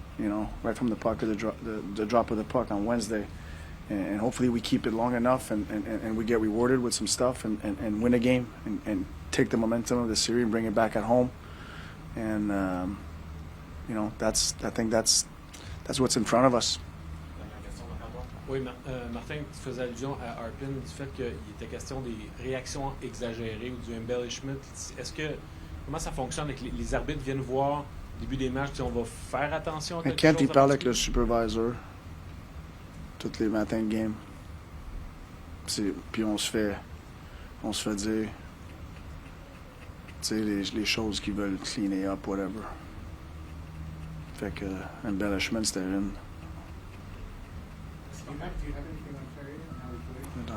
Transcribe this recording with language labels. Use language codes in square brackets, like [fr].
[en] You know, right from the puck or the drop of the puck on Wednesday, and hopefully we keep it long enough and we get rewarded with some stuff and win a game and take the momentum of the series and bring it back at home. And you know, I think that's what's in front of us. [fr] Oui, Martin, tu faisais allusion à Arpin du fait qu'il était question des réactions exagérées ou du embellishment. Comment ça fonctionne avec les arbitres viennent voir au début des matchs, on va faire attention à quelque chose? Kent, il parle avec le supervisor tous les matins de game. Puis on se fait dire les choses qu'ils veulent cleaner up, whatever. Fait que embellishment, c'était une. [en] Do you have anything on Ferry and how he's doing?